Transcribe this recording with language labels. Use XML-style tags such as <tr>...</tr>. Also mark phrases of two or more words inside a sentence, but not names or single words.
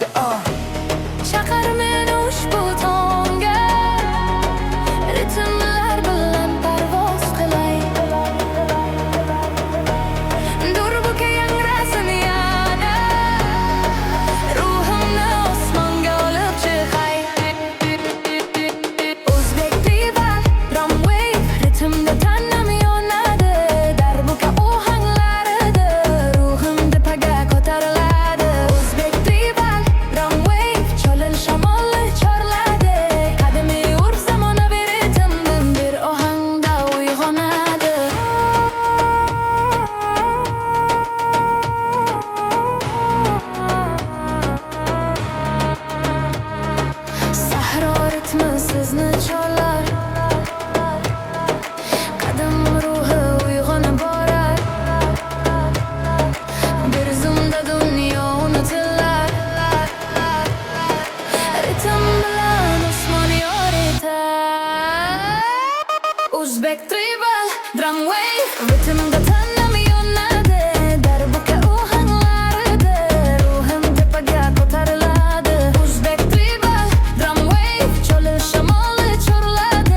<uz>Chaqir meni ushbu tongga, ritmlar bilan parvoz qilay. Durbuka yangrasin yana, ruhimni osmonga olib chiqay. O'zbek</uz> <en>tribal drum wave</en> <uz>ritmda tanam yonadi. Darbuka ohanglarida ruhim tepaga ko'tariladi. O'zbek</uz> <en>tribal drum wave</en> <uz>cholil shamolli chorladi. Qadimiy urf zamonaviy ritmdan bir ohangda uyg'onadi. Sahro ritmi sizni cholar, qadim ruhi uyg'onib borar. Bir zumda dunyo unutilar, ritm bilan osmon yoritar. O'zbek</uz> <en>tribal drum wave</en> <uz>ritmda tanam yonadi. Darbuka ohanglarida ruhim tepaga ko'tariladi. O'zbek</uz> <en>tribal drum wave</en> <uz>cholil shamolli chorladi.</uz>